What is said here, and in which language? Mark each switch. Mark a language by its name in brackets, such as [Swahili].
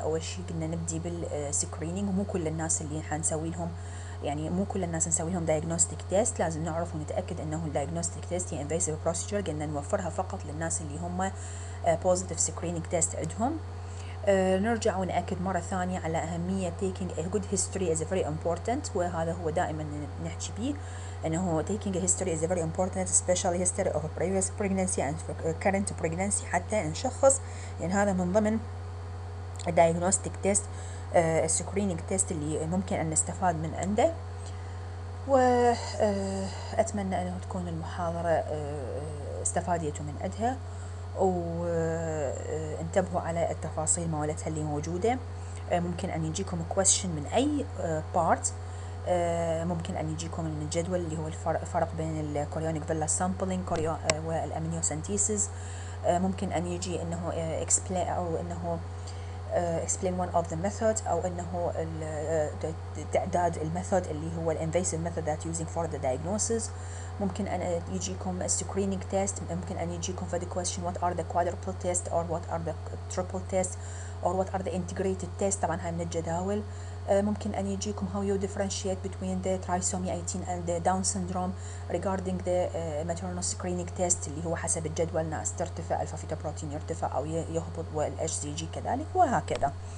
[Arabic] أول شيء قلنا نبدي بالسكرينينج، ومو كل الناس اللي حنسوي لهم يعني مو كل الناس نسوي لهم diagnostic test، لازم نعرف ونتأكد إنه ال diagnostic test هي invasive procedure قلنا نوفرها فقط للناس اللي هم [English] positive screening test [Arabic] عندهم. نرجع ونأكد مرة ثانية على أهمية [English] taking a good history is very important، [Arabic] وهذا هو دائما نحكي به أنه [English] taking a history is very important especially history of a previous pregnancy and current pregnancy [Arabic] حتى نشخص، يعني هذا من ضمن diagnostic test screening test اللي ممكن أن نستفاد من عنده. وأتمنى أنه تكون المحاضرة استفاديتوا من عندها، وانتبهوا على التفاصيل مالتها اللي موجودة. ممكن أن يجيكم question من أي part، ممكن أن يجيكم من الجدول اللي هو الفرق بين الكوريونيك فيلا سامبلينج والأمنيوسنتيسيس. ممكن أن يجي إنه explain أو إنه [English] explain one of the methods، [Arabic] أو إنه تعداد الميثود اللي هو [English] invasive method that using for the diagnosis. [Arabic] ممكن أن يجيكم [English] screening test، ممكن أن يجيكم for the question what are the quadruple test or what are the triple test or what are the integrated test. [Arabic] طبعا هاي من الجداول. ممكن أن يجيكم [English] how you differentiate between the trisomy 18 and the Down syndrome regarding the maternal screening test [Arabic] اللي هو حسب الجدول ناس ترتفع الفا فيتا بروتين يرتفع أو يهبط والاتش سي جي كذلك وهكذا.